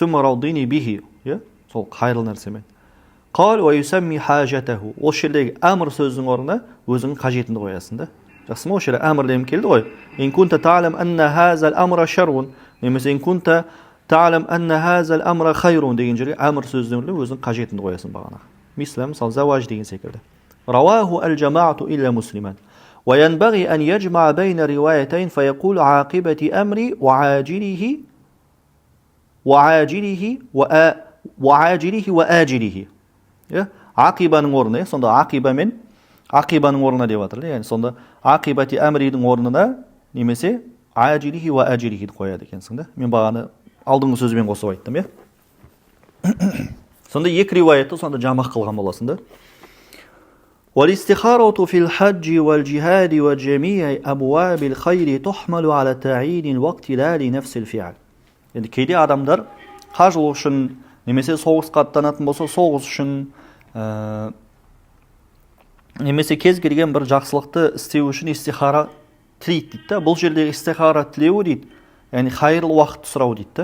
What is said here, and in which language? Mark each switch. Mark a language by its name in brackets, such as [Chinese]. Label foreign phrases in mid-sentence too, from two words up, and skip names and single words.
[Arabic] ثم رضني به, [Kazakh] сол қайырлы нәрсемен. [Arabic] قال ويسمي حاجته. [Kazakh] Осы жердегі әмір сөздің орнына өзіңнің қажетіңді қоясың да. Жақсы ма? Осы жерде әмір деген келді ғой. [Arabic] إن كنت تعلم أن هذا الأمر شر. [Kazakh] Немесе [Arabic] إن كنت تعلم أن هذا الأمر خير [Kazakh] деген жерге әмір сөздің орнына өзіңнің қажетіңді қоясың бағана. Мысалы заваж деген секілді. [Arabic] رواه الجماعة إلا مسلما. وينبغي أن يجمع بين روايتين فيقول عاقبة أمري وعاجله وآجله. [Kazakh] Ақибаның орнына, сонда ақиба мен ақибаның орнына деп жатыр. Яғни сонда ақибати әмридің орнына немесе [Arabic] عاجله وعاجله [Kazakh] қояды екенсің да. Мен бағаны алдыңғы сөзбен қосып айттым, сонда екі риуаятты сонда жамақ қылған боласың да. والاستخارة في الحج والجهاد وجميع أبواب الخير تحمل على تعيين الوقت لا لنفس الفعل. Енді кейде адамдар қажылық үшін немесе соғысқа аттанатын болса соғыс үшін немесе кез келген бір жақсылықты істеу үшін истихара тілейді дейді. Бұл жердегі истихара тілеу дейді, яғни хайырлы уақытты сұрау дейді.